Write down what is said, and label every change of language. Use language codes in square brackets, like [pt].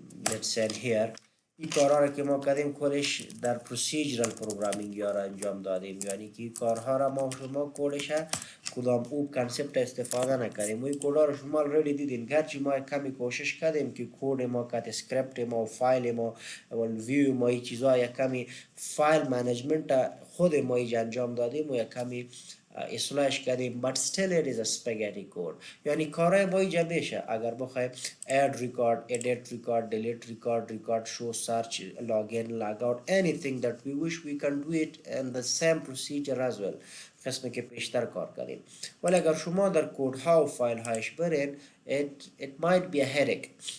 [fa] let's say here این کارها را که ما کردیم کلش در پروسیجرال پروگرامینگ یا را انجام دادیم، یعنی که این کارها را ما شما کلش کدام اوپ کانسپت استفاده نکردیم. این کدها را شما already دیدین، گرچه ما کمی کوشش کردیم که کد ما کات اسکریپت ما و فایل ما و ویو ما این چیزها یک کمی فایل منیجمنت خود ما ایج انجام دادیم و یک کمی اصلاحش کردیم، [en] but still it is a spaghetti code. [fa] یعنی کارهای ما اینجا میشه اگر بخوایم [en] add record, edit record, delete record, show, search, login, logout, anything that we wish we can do it in the same procedure as well. [fa] قسمی که پیشتر کار کردیم. ولی اگر شما در کود ها و فایل هایش برین [en] it might be a headache.